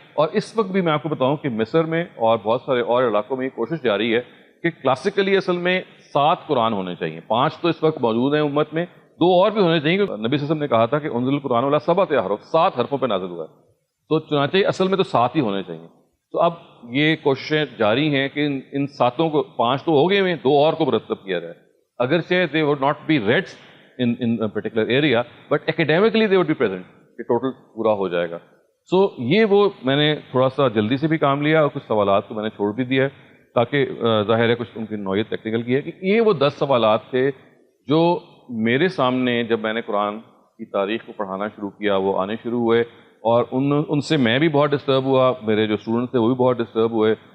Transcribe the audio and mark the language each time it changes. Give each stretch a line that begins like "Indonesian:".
Urdu: اور اس وقت بھی میں آپ کو بتاؤں کہ مصر میں اور بہت سارے اور علاقوں میں یہ کوشش جاری ہے کہ کلاسیکلی اصل میں 7 قرآن ہونے چاہیے. 5 تو اس وقت موجود ہیں امت میں, 2 اور بھی ہونے چاہیے, کیونکہ نبی صلی اللہ علیہ وسلم نے کہا تھا کہ
Arabic: انزل القرآن والا 7 احرف,
Urdu: 7 حرفوں پہ نازل ہوا ہے. تو چنانچہ اصل میں تو 7 ہی ہونے چاہیے. تو اب یہ کوششیں جاری ہیں کہ ان 7 کو 5 تو ہو گئے ہیں, 2 اور کو مرتب کیا جائے. اگرچہ
English: they would not be read in a particular area, but academically they would be present,
Urdu: کہ ٹوٹل پورا ہو جائے گا. سو یہ وہ میں نے تھوڑا سا جلدی سے بھی کام لیا اور کچھ سوالات کو میں نے چھوڑ بھی دیا ہے, تاکہ ظاہر ہے کچھ ان کی نوعیت ٹیکنیکل کی ہے کہ یہ وہ 10 سوالات تھے جو میرے سامنے جب میں نے قرآن کی تاریخ کو پڑھانا شروع کیا وہ آنے شروع ہوئے, اور ان سے میں بھی بہت ڈسٹرب ہوا, میرے جو اسٹوڈنٹس تھے وہ بھی بہت ڈسٹرب ہوئے.